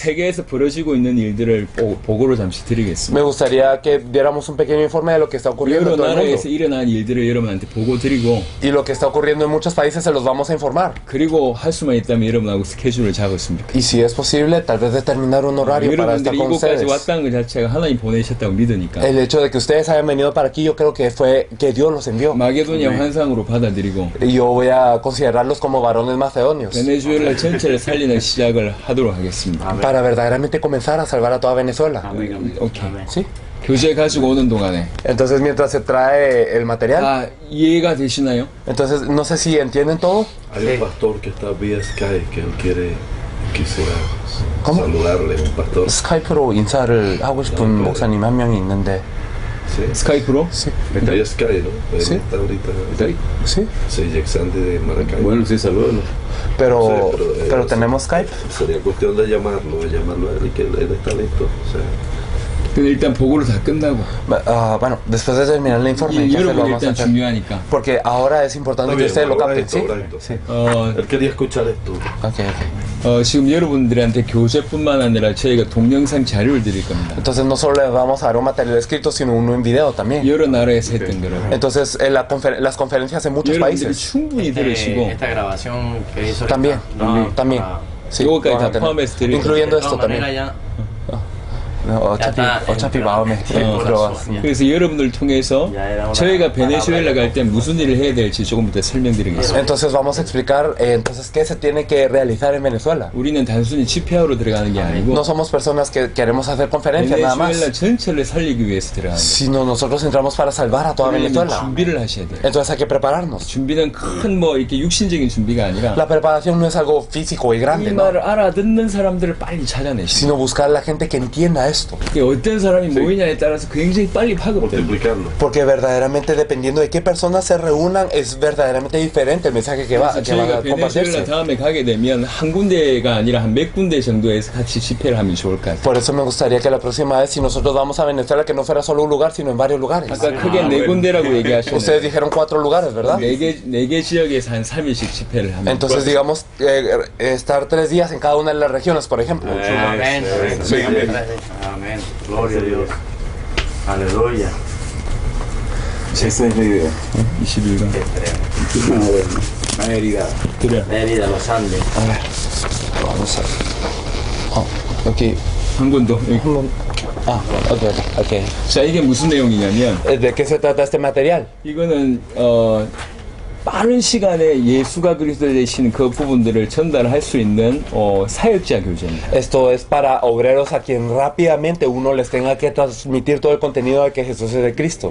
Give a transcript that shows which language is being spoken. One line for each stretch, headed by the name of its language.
Korean: 세계에서 벌어지고 있는 일들을 보고를 잠시 드리겠습니다.
Spanish: me gustaría que diéramos un pequeño informe de lo que está ocurriendo en
Korean: 여러
Spanish: todo el mundo.
Korean: 나라에서 일어난 일들을 여러분한테 보고 드리고,
Spanish: Y lo que está ocurriendo en muchos países se los vamos a informar.
Korean: 그리고 할 수만 있다면 여러분하고 스케줄을 잡았으면 좋겠습니다.
Spanish: Y si es posible, tal vez determinar un horario para estar
Korean: 여러분들이
Spanish: con
Korean: 이곳까지 왔다는 것 자체가 하나님 보내셨다고 믿으니까
Spanish: El hecho de que ustedes hayan venido para aquí, yo creo que fue que Dios los envió.
Korean: 마게도니아 환상으로 받아들이고
Spanish: Y yo voy a considerarlos como varones macedonios.
Korean: 베네수엘라 전체를 살리는 시작을 하도록 하겠습니다.
Spanish: Para verdaderamente comenzar a salvar a toda Venezuela.
Korean: 오케이.
Spanish: ¿Sí?
Korean: 교재 가지고 오는 동안에
Spanish: Entonces, mientras se trae el material,
Korean: 다 이해가 되시나요?
Spanish: entonces no sé si entienden todo. Hay un pastor que está vía Skype que él quisiera ¿Cómo? saludarle, un pastor. 스카이프로 인사를 하고 싶은 목사님 한 명이 있는데. Sí. 스카이프로? Vía Skype, ¿no? Él Sí. está ahorita. Sí. Sí, Yexande de Maracaibo. Bueno, sí, saludos. Pero, Sí, pero tenemos Skype. Sería cuestión de llamarlo a él y que él está listo. O sea,
Korean: 근데 일단 보고를 다 끝나고
Spanish: Bueno, después de terminar el informe, entonces lo
Korean: 여러분이
Spanish: vamos a
Korean: 일단
Spanish: hacer.
Korean: 중요하니까
Spanish: Porque ahora es importante que ustedes lo capten, ¿sí? correcto. Sí. Él quería escuchar esto. Ok.
Korean: 지금 여러분들한테 교재뿐만 아니라 저희가 동영상 자료를 드릴 겁니다.
Spanish: Entonces no solo les vamos a dar un material escrito, sino uno en video también.
Korean: 여러 나라에서 했던 거를
Spanish: Entonces las conferencias en muchos
Korean: 여러분들이
Spanish: países
Korean: 충분히 들으시고
Spanish: esta grabación que hizo también, ahorita, no, también. para- Sí,
Korean: 요거까지
Spanish: van a
Korean: 다
Spanish: tener.
Korean: 포함해서 드릴
Spanish: incluyendo de esto todas maneras también. ya
Korean: 어차피 마음에 들어왔습니다. 그래서 여러분들 통해서 저희가 베네수엘라 갈 때 무슨 일을 해야 될지 조금 이따 설명드리겠습니다.
Spanish: Entonces vamos a explicar entonces qué se tiene que realizar en Venezuela.
Korean: 우리는 단순히 집회하러 들어가는 게 아니고
Spanish: No somos personas que queremos hacer conferencias nada más,
Korean: 베네수엘라 전체를 살리기 위해서 들어가는 거예요.
Spanish: sino nosotros entramos para salvar a toda
Korean: 그러려면
Spanish: Venezuela.
Korean: 준비를 하셔야 돼요.
Spanish: Entonces hay que prepararnos.
Korean: 준비는 큰 뭐 이렇게 육신적인 준비가 아니라
Spanish: La preparación no es algo físico y
Korean: 이
Spanish: grande, ¿no?
Korean: 말을 알아듣는 사람들을 빨리 찾아내시고
Spanish: Sino buscar la gente que entienda esto.
Korean: 어떤 사람이 모이냐에 따라서 굉장히 빨리 파급됩니다.
Spanish: Multiplicarlo. Porque verdaderamente dependiendo de qué personas se reúnan es verdaderamente diferente el mensaje que va
Korean: 그래서 저희가 베네수엘라
Spanish: compartirse.
Korean: 다음에 가게 되면 한 군데가 아니라 한 몇 군데 정도에서 같이 집회를 하면 좋을 것 같아요.
Spanish: Por eso me gustaría que la próxima vez si nosotros vamos a Venezuela que no fuera solo un lugar sino en varios lugares.
Korean: 아까 크게 네 군데라고 얘기하셨는데
Spanish: Ustedes dijeron 4 lugares, ¿verdad?
Korean: 네 개 지역에서 한 3일씩 집회를 하면
Spanish: Entonces digamos estar 3 días en cada una de las regiones, por ejemplo. Amén. Sí. Amén. Gloria a Dios. Aleluya. Esa es la idea.
Korean: 21일
Spanish: Mérida.
Korean: 그래.
Spanish: Mérida, los Andes. Vamos a aquí.
Korean: 한 군 더. ok. 자, 이게 무슨 내용이냐면
Spanish: ¿De qué se trata este material?
Korean: 이거는 빠른 시간에 예수가 그리스도 되신 그 부분들을 전달할 수 있는 사역자 교재입니다.
Spanish: Esto es para obreros a quien rápidamente uno les tenga que transmitir todo el contenido de que Jesús es el Cristo.